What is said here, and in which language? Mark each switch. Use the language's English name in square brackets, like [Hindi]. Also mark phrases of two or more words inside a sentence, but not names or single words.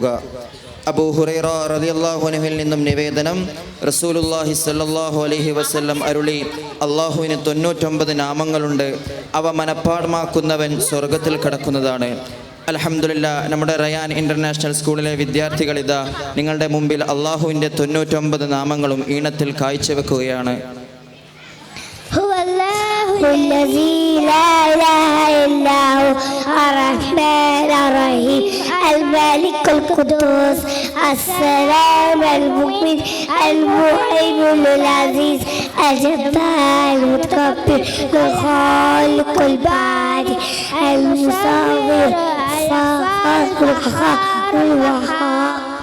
[Malayalam] അബൂ ഹുറൈറ [Arabic] رضي الله عنه [Malayalam] നിന്നും നിവേദനം, [Arabic] رسول الله صلى الله عليه وسلم [Malayalam] അരുളി, അള്ളാഹുവിന് 99 നാമങ്ങളുണ്ട്, അവ മനഃപ്പാഠമാക്കുന്നവൻ സ്വർഗത്തിൽ കടക്കുന്നതാണ്. അൽഹംദുലില്ലാഹ്, നമ്മുടെ റയാൻ ഇൻ്റർനാഷണൽ സ്കൂളിലെ വിദ്യാർത്ഥികളിതാ നിങ്ങളുടെ മുമ്പിൽ അള്ളാഹുവിൻ്റെ 99 നാമങ്ങളും ഈണത്തിൽ കാഴ്ചവെക്കുകയാണ്. [Arabic] هو الذي لا إله إلا هو الرحمن الرحيم الملك القدوس السلام المؤمن المهيمن العزيز الجبار المتكبر الخالق البارئ المصور الخالق الوهاب